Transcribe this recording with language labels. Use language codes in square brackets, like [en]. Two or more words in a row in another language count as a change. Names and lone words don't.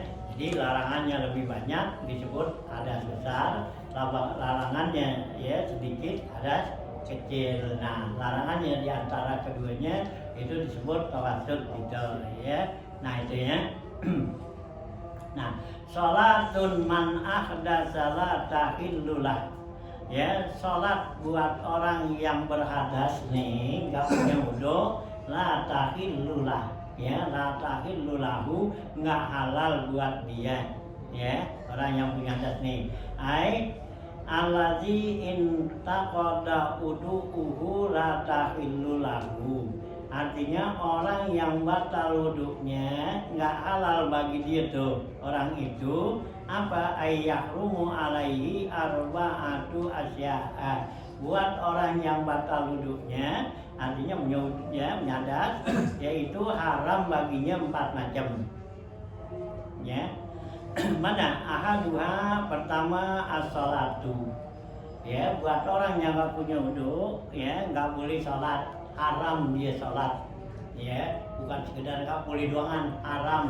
[id] Jadi larangannya lebih banyak disebut hadas besar, larangannya ya sedikit hadas kecil. Nah larangannya di antara keduanya itu disebut tawassut gitu, ya. Nah itu, ya. Nah [ar] صلاة من أحدث لا تحل له, [id] Ya, sholat buat orang yang berhadas nih, nggak punya wudu, [ar] لا تحل له، يا، لا تحل له, [id] nggak halal buat dia, ya, orang yang punya hadas nih. [ar] الذي انتقض وضوؤه لا تحل له. [id] Artinya orang yang batal wuduknya nggak halal bagi dia tuh orang itu apa [ar] يحرم عليه أربعة أشياء. [id] Buat orang yang batal wuduknya artinya menyadat yaitu haram baginya 4 macam. Ya. [ar] منها أحدها pertama as-sholatu. [id] Ya, buat orang yang nggak punya wudhu ya nggak boleh sholat, haram dia sholat, ya, bukan sekedar nggak boleh doangan, haram.